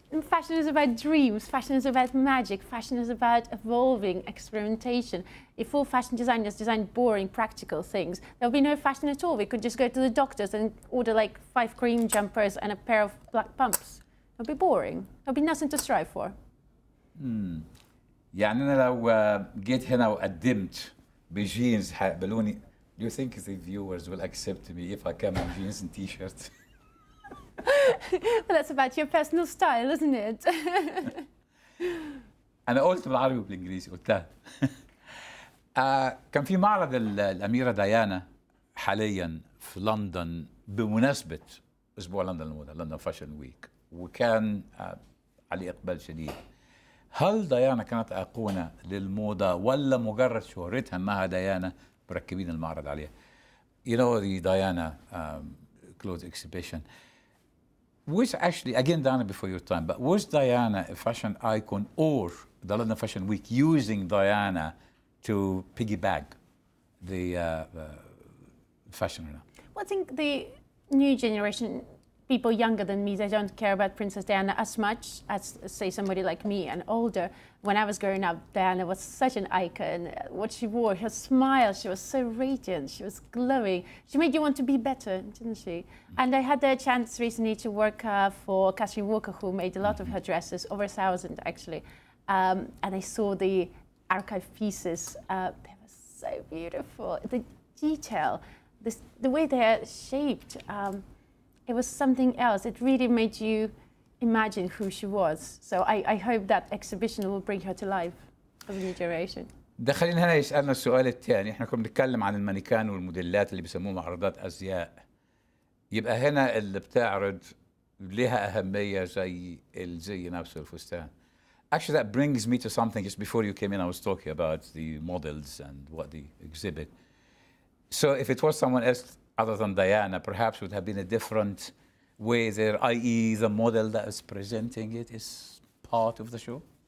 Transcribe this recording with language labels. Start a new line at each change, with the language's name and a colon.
English: Fashion is about dreams, fashion is about magic, fashion is about evolving, experimentation. If all fashion designers designed boring, practical things, there would be no fashion at all. We could just go to the doctors and order like 5 cream jumpers and a pair of black pumps. It would be boring. There would be nothing to strive for.
Arabic: يعني أنا لو جيت هنا وقدمت بجينز هيقبلوني.
English: Do you think the viewers will accept me if I come in jeans and t-shirt? Well, that's about your personal style, isn't it?
Arabic: أنا قلت بالعربي وبالإنجليزي قلتها. كان في معرض الأميرة ديانا حاليا في لندن بمناسبة أسبوع لندن الموضة، لندن فاشن ويك، وكان عليه إقبال شديد. هل ديانا كانت أيقونة للموضة ولا مجرد شهرتها أنها ديانا مركبين المعرض عليها؟
English: You know the Diana clothes exhibition. Was actually, again, Diana before your time, but was Diana a fashion icon or the London Fashion Week using Diana to piggyback the fashion? Well, I think the new generation, people younger than me, they don't care about Princess Diana as much as, say, somebody like me and older. When I was growing up, Diana was such an icon. What she wore, her smile, she was so radiant, she was glowing. She made you want to be better, didn't she? And I had the chance recently to work for Catherine Walker, who made a lot of her dresses, over 1,000 actually. And I saw the archive pieces. They were so beautiful. The detail, the way they're shaped, it was something else. It really made you imagine who she was. So I hope that exhibition will bring her to life for the new generation.
Arabic: ده خلينا هنا يسألنا السؤال الثاني. احنا كنا بنتكلم عن المانيكان والموديلات اللي بيسموه معرضات أزياء. يبقى هنا اللي بتعرض لها أهمية زي الزي نفسه الفستان.
English: Actually, that brings me to something. Just before you came in, I was talking about the models and what they exhibit. So if it was someone else other than Diana, perhaps would have been a different way there, i.e. the model that is presenting it is part of the show?